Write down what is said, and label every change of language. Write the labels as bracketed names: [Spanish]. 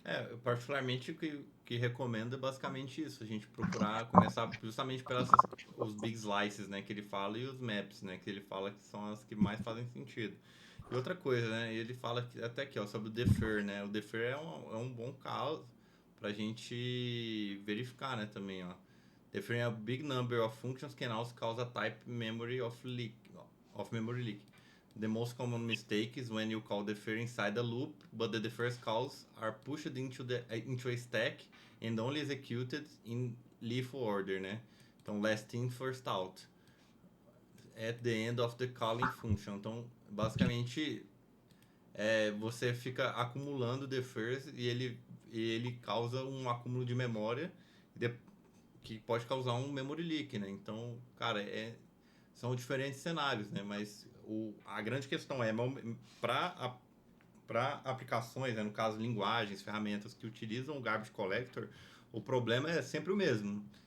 [Portuguese] Eu particularmente o que recomendo é basicamente isso, a gente procurar começar justamente pelas os big slices, né, que ele fala e os maps, né, que ele fala que são as que mais fazem sentido. E outra coisa, né, ele fala até aqui, ó, sobre o defer, né, o defer é um bom caso pra gente verificar, né, também, ó. [English] Deferring a big number of functions can also cause a type memory of memory leak. The most common mistake is when you call defer inside a loop, but the deferred calls are pushed into a stack and only executed in LIFO order, né? [Portuguese] Então, [English] last in, first out. At the end of the calling function. [Portuguese] Então, basicamente, você fica acumulando defers e ele causa um acúmulo de memória que pode causar um memory leak, né? Então, cara, são diferentes cenários, né? Mas a grande questão é para aplicações, né? No caso, linguagens, ferramentas que utilizam o garbage collector, o problema é sempre o mesmo.